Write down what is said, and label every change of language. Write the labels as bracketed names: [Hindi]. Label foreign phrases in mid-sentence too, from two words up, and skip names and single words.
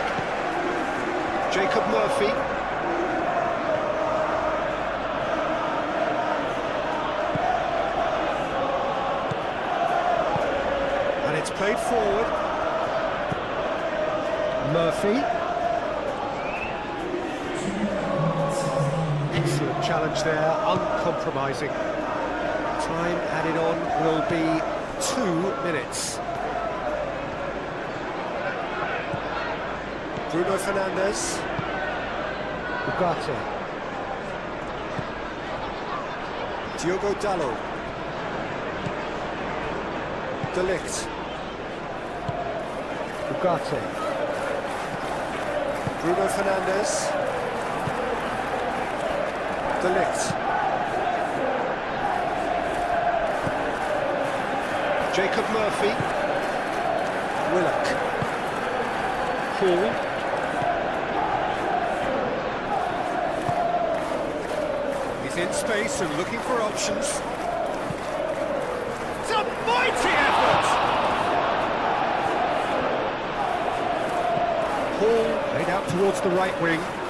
[English] Jacob Murphy. And it's played forward. Murphy. Excellent challenge there, uncompromising. Time added on will be 2 minutes. Bruno Fernandes. Ugarte. Diogo Dalot. De Ligt. Ugarte. Bruno Fernandes. De Ligt. Jacob Murphy. Willock. Hall. He's in space and looking for options. It's a mighty effort! Hall laid out towards the right wing.